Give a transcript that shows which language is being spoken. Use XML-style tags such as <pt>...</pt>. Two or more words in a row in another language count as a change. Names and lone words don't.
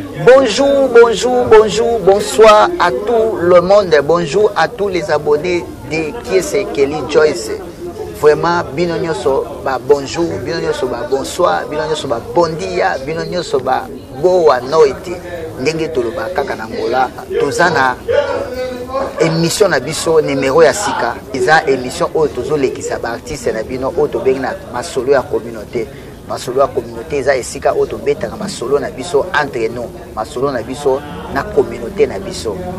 <fr>Bonjour, bonjour, bonjour, bonsoir à tout le monde. Bonjour à tous les abonnés de Qui est Kelly Joyce.</fr> <ln>Vraiment, bino nyonso ba bonjour, bino nyonso ba bonsoir, bino nyonso ba</ln> <pt>bon dia,</pt> <ln>bino nyonso ba</ln> <pt>boa noite.</pt> <ln>Ndenge toloba kaka na Angola, toza na émission na biso numéro ya sika. Eza émission oyo tozolekisa ba artiste na bino oyo tobengi na masolo ya communauté. Masolo ya communauté eza esika oyo tobetaka masolo na biso</ln> <fr>entre nous,</fr> <ln>masolo na biso na communauté na biso.</ln>